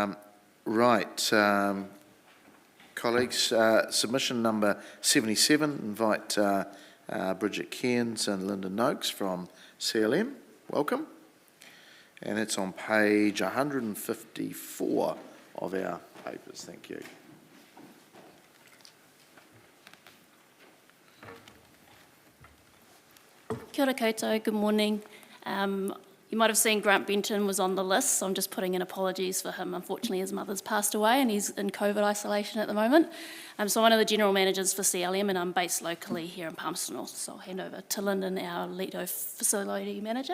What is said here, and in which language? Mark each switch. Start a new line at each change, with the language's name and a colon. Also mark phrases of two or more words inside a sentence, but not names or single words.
English: Colleagues, submission number 77, invite Bridget Cairns and Linda Noakes from CLM. Welcome. And it's on page 154 of our papers. Thank you.
Māori: Kia ora koutou,
English: good morning. You might have seen Grant Benton was on the list, so I'm just putting in apologies for him. Unfortunately, his mother's passed away and he's in COVID isolation at the moment. So I'm one of the general managers for CLM and I'm based locally here in Palmerston North. So I'll hand over to Lyndon, our Lido facility manager.